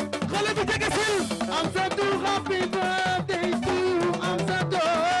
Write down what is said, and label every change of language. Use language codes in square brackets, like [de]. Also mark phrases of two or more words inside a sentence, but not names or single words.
[wo] Xale bi jege si. Amsatou, [en] happy birthday to you, Amsatou.